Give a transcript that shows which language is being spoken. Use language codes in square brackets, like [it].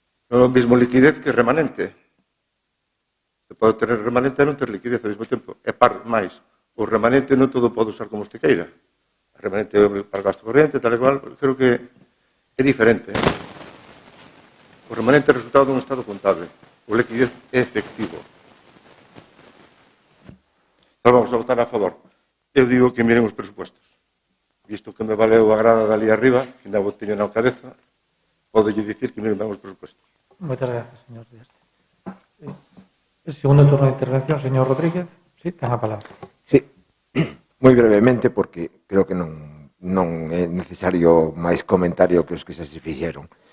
[gl] Non é o mesmo liquidez que remanente. Se pode ter remanente e non ter liquidez ao mesmo tempo. E máis, o remanente non todo pode usar como este queira. O remanente para gasto corriente, tal e cual, creo que é diferente. O remanente é o resultado dun estado contable. O liquidez é efectivo. Nós vamos a votar a favor. Eu digo que miren os presupuestos. Visto que me valeu a grada dali arriba, que ainda o teño na cabeza, podo lle dicir que miren ben os presupuestos. Moitas gracias, señor Díaz. [es] El segundo turno de intervención, señor Rodríguez. [gl] Sí, ten a palabra. Sí, moi brevemente, porque creo que non é necesario máis comentario que os que se fixeron.